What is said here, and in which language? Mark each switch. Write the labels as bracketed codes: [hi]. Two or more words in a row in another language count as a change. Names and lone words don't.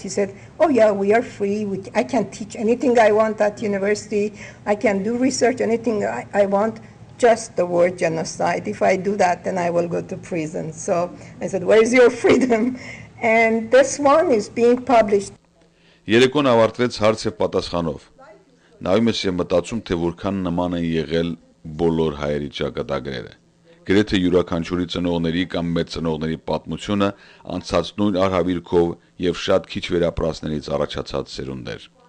[en] He said, oh yeah, we are free. I can teach anything I want at university. I can do research, anything I want, just the word genocide. If I do that, then I will go to prison. So I said, where is your freedom? And this one is being published. [hy] Երեկոն ավարտվեց հարց եւ պատասխանով։ Նայում ես եւ մտածում, թե որքան նման են եղել բոլոր հայերի ճակատագրերը։ Գրեթե յուրաքանչյուրի ծնողների կամ մեծ ծնողների պատմությունը անցած նույն արհավիրքով եւ շատ քիչ վերապրածներից առաջացած սերունդներ։